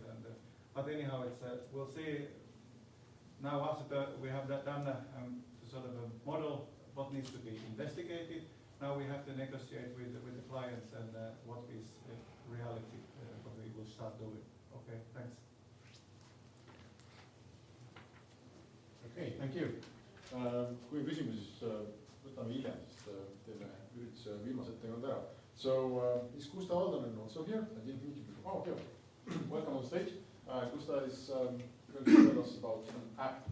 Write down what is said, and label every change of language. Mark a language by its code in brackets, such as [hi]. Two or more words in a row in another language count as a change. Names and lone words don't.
[en] But anyhow, we'll see now after we have done sort of a model what needs to be investigated. Now we have to negotiate with the clients and what is reality, what we will start doing. Okay, thanks. Okay, thank you. [et] Kui on küsimusi, siis võtame hiljem, sest teeme ürituse viimase ettekande ära. [en] So, is Gustav Aldonen also here? I didn't meet you before. Oh, okay. Welcome on stage. Gustav is going to tell us about an app.